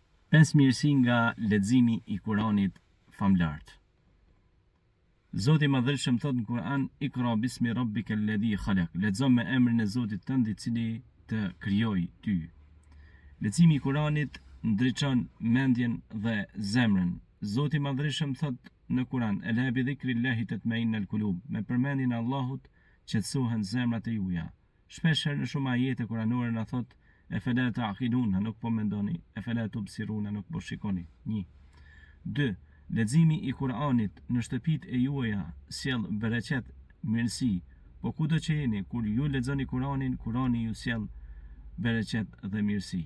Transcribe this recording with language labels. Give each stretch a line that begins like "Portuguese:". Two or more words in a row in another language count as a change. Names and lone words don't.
Albanian: 5 mirësi nga leximi i Kuranit famlart. Zoti i Madhërisëm thot në Kur'an:
Arabic: "اقرأ باسم ربك الذي خلق."
Albanian: Lexo me emrin e Zotit tënd i cili të krijoi ty. Leximi i Kuranit ndriçon mendjen dhe zemrën. Zoti i Madhërisëm thot në Kur'an:
Arabic: "ألا بذكر الله تطمئن القلوب."
Albanian: Me përmendjen e Allahut qetësohen zemrat e juaja. Shpeshherë në shumë ajete kuranore na thot:
Arabic: "أفلا تعقلون",
Albanian: nuk po mendoni;
Arabic: "أفلا تبصرون",
Albanian: nuk po shikoni. 1. 2. Leximi i Kuranit në shtëpitë e juaja sjell bereqet, mirësi, po kudo që jeni, kur ju lexoni Kuranin, Kurani ju sjell bereqet dhe mirësi.